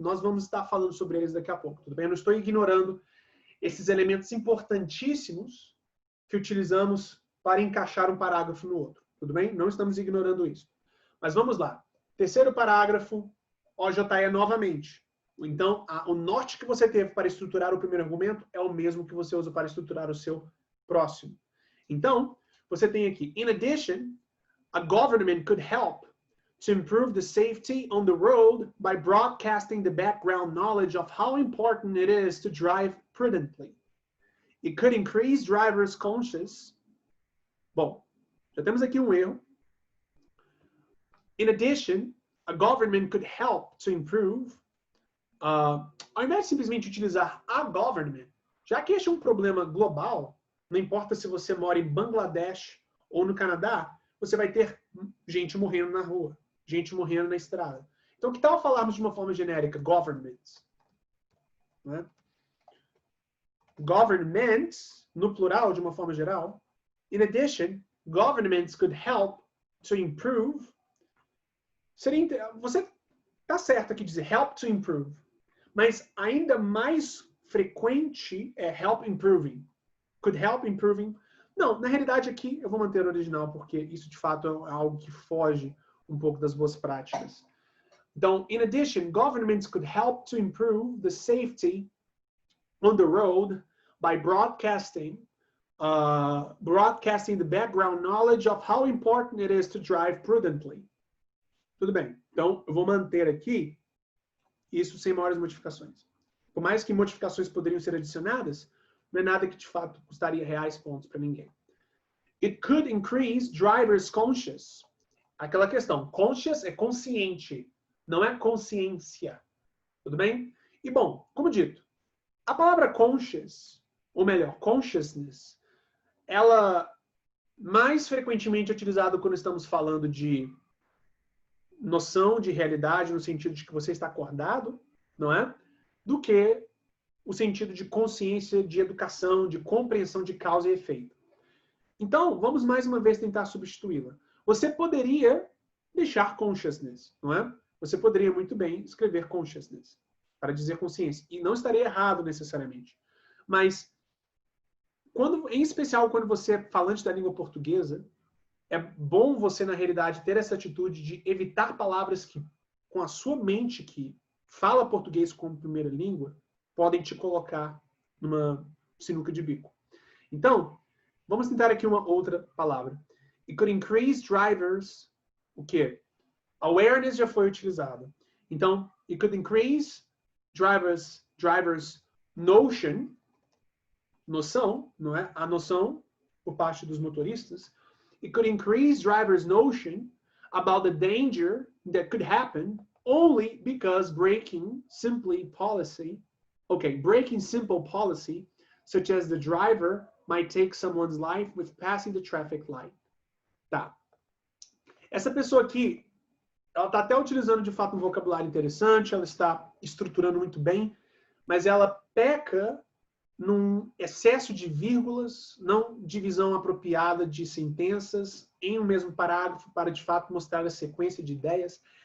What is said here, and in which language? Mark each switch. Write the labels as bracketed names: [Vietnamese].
[Portuguese] Nós vamos estar falando sobre eles daqui a pouco, tudo bem? Eu não estou ignorando esses elementos importantíssimos que utilizamos para encaixar um parágrafo no outro, tudo bem? Não estamos ignorando isso. Mas vamos lá. Terceiro parágrafo, OJE novamente. Então, o norte que você teve para estruturar o primeiro argumento é o mesmo que você usa para estruturar o seu próximo. [English] Então, você tem aqui, in addition, a government could help to improve the safety on the road by broadcasting the background knowledge of how important it is to drive prudently. It could increase drivers' conscious. [Portuguese] Bom, já temos aqui um erro. [English] In addition, a government could help to improve. [Portuguese] Ao invés de simplesmente utilizar a government, já que este é um problema global, não importa se você mora em Bangladesh ou no Canadá, você vai ter gente morrendo na rua, gente morrendo na estrada. Então, que tal falarmos de uma forma genérica? Governments. Né? Governments, no plural, de uma forma geral. [English] In addition, governments could help to improve. [Portuguese] Você está certo aqui dizer help to improve, mas ainda mais frequente é help improving. [English] Could help improving. [Portuguese] Não, na realidade aqui eu vou manter o original, porque isso de fato é algo que foge um pouco das boas práticas. [English] Então, in addition, governments could help to improve the safety on the road by broadcasting the background knowledge of how important it is to drive prudently. [Portuguese] Tudo bem. Então, eu vou manter aqui isso sem maiores modificações. Por mais que modificações poderiam ser adicionadas, não é nada que de fato custaria reais pontos para ninguém. [English] It could increase drivers' conscious. [Portuguese] Aquela questão, conscious é consciente, não é consciência. Tudo bem? E bom, como dito, a palavra conscious, ou melhor, consciousness, ela mais frequentemente é utilizada quando estamos falando de noção de realidade, no sentido de que você está acordado, não é? Do que o sentido de consciência, de educação, de compreensão de causa e efeito. Então, vamos mais uma vez tentar substituí-la. Você poderia deixar consciousness, não é? Você poderia muito bem escrever consciousness, para dizer consciência. E não estaria errado necessariamente. Mas, em especial quando você é falante da língua portuguesa, é bom você, na realidade, ter essa atitude de evitar palavras que, com a sua mente que fala português como primeira língua, podem te colocar numa sinuca de bico. Então, vamos tentar aqui uma outra palavra. [English] It could increase drivers, [Portuguese] o quê? Awareness já foi utilizado. Então, [English] it could increase drivers [Portuguese] noção, não é? A noção por parte dos motoristas. [English] It could increase drivers' notion about the danger that could happen only because breaking simple policy, such as the driver might take someone's life with passing the traffic light. [Portuguese] Tá. Essa pessoa aqui, ela está até utilizando de fato um vocabulário interessante, ela está estruturando muito bem, mas ela peca num excesso de vírgulas, não divisão apropriada de sentenças em um mesmo parágrafo para de fato mostrar a sequência de ideias.